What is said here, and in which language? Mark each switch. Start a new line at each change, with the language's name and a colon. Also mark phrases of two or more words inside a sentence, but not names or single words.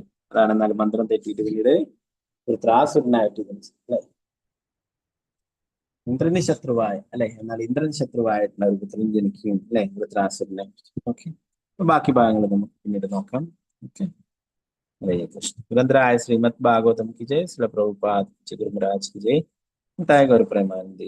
Malayalam: അതാണ് എന്നാൽ മന്ത്രം തെറ്റിയിട്ട് പിന്നീട് വൃത്രാസുരനായിട്ട് ജനിച്ചത് അല്ലെ. ഇന്ദ്രന് ശത്രുവായ അല്ലെ. എന്നാൽ ഇന്ദ്രൻ ശത്രുവായിട്ടുള്ള ഒരു പുത്രൻ ജനിക്കുകയും അല്ലെ, വൃത്രാസുരനെ. ഓക്കെ, ബാക്കി ഭാഗങ്ങൾ നമുക്ക് പിന്നീട് നോക്കാം. ഓക്കെ, ഹരേ കൃഷ്ണ.
Hindi: ഗ്രന്ഥരായ ശ്രീമദ് ഭാഗവതം की जय, श्रील प्रभुपाद जी गुरु महाराज की जय, ताय गौर प्रेमानंदी।